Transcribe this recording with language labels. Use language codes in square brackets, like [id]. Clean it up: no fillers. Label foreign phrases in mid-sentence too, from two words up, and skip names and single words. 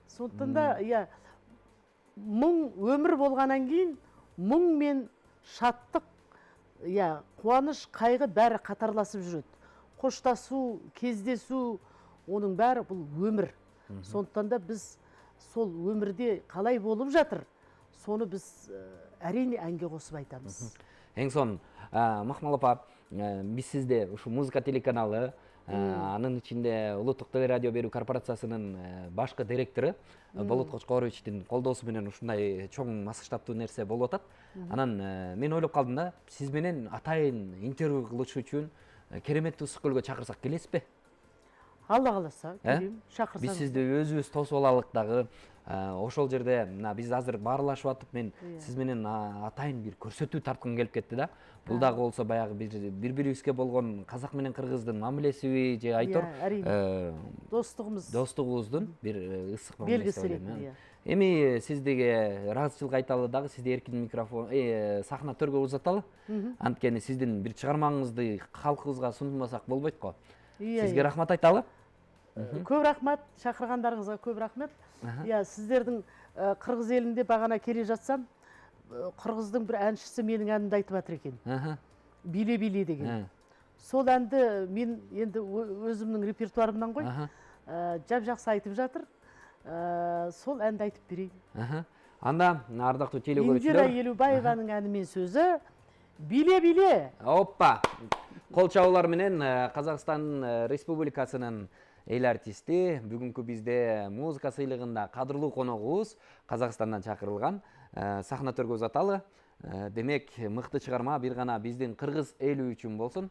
[kk] Сондықтан да иә мұң өмір болғаннан кейін мұң мен шаттық, иә қуаныш, қайғы бәрі қатарласып жүреді. Қоштасу, кездесу, оның бәрі бұл өмір. Сондықтан да біз сол өмірде қалай болып жатыр, соны біз әрине әнге қосып айтамыз. [ky] Ең сон, Мақмал апа, біз сізде ушу музыка телеканалы, анын ичинде Улуттук телерадио берүү корпорациясынын башкы директору Болот Кочкоровичтин колдоосу менен ушундай чоң масштабтуу нерсе болуп атат. Анан мен ойлоп калдым да, сиз менен атайын интервью кылыш үчүн кереметтүү ысык-көлгө чакырсак келесизби? [kk] Алла қаласа, келем, шақырсаңыз. Біз сізді өзіміз тосып алалық дағы. [ky] Ошол жерде біз азыр баарылашып атып, мен сіз менен атайын бир көрсөтүү тарткым келип кетти да. Бул дагы болсо баягы бири-бирибизге болгон казак менен кыргыздын мамилесиби же айтор достугубуздун бир ысык мамилеси. Эми сиздеге ыраазычылык айталы дагы, сизде эркин микрофон, сахна төргө узаталы. Анткени сиздин бир чыгармаңызды халкыбызга сунбасак болбойт го. Сизге рахмат айталы. Көп рахмат, [kk] шақырғандарыңызға көп рахмет. Сіздердің қырғыз елінде бағана келе жатсам, қырғыздың бір әншісі менің әнімді айтып жатыр екен. Биле-биле деген. Сол әнді мен енді өзімнің репертуарымнан ғой, жап-жақсы айтып жатыр. Сол әнді айтып берейін. [ky] Анда ардактуу телекөрүүчүлөр, [kk] Индира Елубаеваның әні мен сөзі «Биле-биле». Оппа! [ky] Кол чабуулар менен Казакстан Республикасынын эл артисти, бүгүнкү бизде музыка сыйлыгында кадырлуу коногубуз Казакстандан чакырылган, сахна төргө узаталы. Демек, мыкты чыгарма бир гана биздин кыргыз эли үчүн болсун.